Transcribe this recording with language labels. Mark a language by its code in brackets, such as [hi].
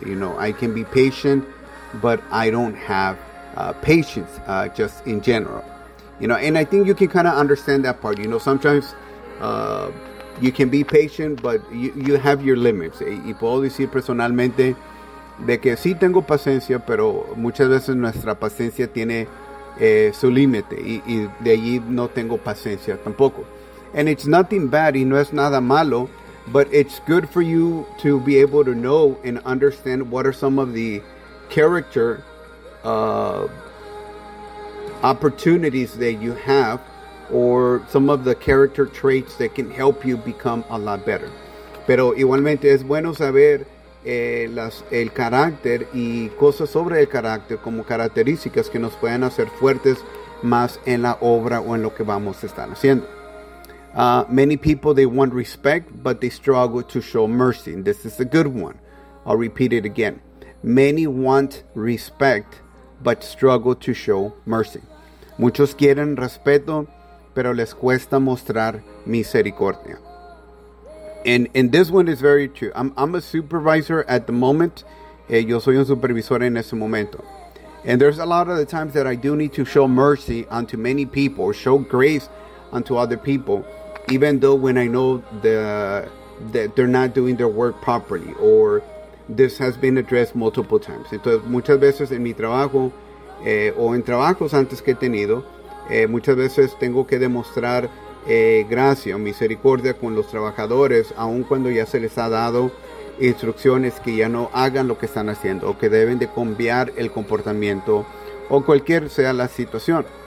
[en] You know, I can be patient, but I don't have patience just in general. You know, and I think you can kind of understand that part. You know, sometimes you can be patient, but you have your limits. [es] Y puedo decir personalmente de que sí tengo paciencia, pero muchas veces nuestra paciencia tiene su límite, y de allí no tengo paciencia tampoco. [en] And it's nothing bad, [es] y no es nada malo, [en] but it's good for you to be able to know and understand what are some of the character opportunities that you have, or some of the character traits that can help you become a lot better. [es] Pero igualmente es bueno saber el carácter y cosas sobre el carácter como características que nos pueden hacer fuertes más en la obra o en lo que vamos a estar haciendo. [en] Many people, they want respect, but they struggle to show mercy. And this is a good one. I'll repeat it again. Many want respect, but struggle to show mercy. [es] Muchos quieren respeto, pero les cuesta mostrar misericordia. [en] And this one is very true. I'm a supervisor at the moment. [es] Yo soy un supervisor en ese momento. [en] And there's a lot of the times that I do need to show mercy unto many people, or show grace unto other people, even though when I know that they're not doing their work properly, or this has been addressed multiple times. [es] Entonces, muchas veces en mi trabajo, o en trabajos antes que he tenido, muchas veces tengo que demostrar gracia o misericordia con los trabajadores, aun cuando ya se les ha dado instrucciones que ya no hagan lo que están haciendo, o que deben de cambiar el comportamiento, o cualquier sea la situación.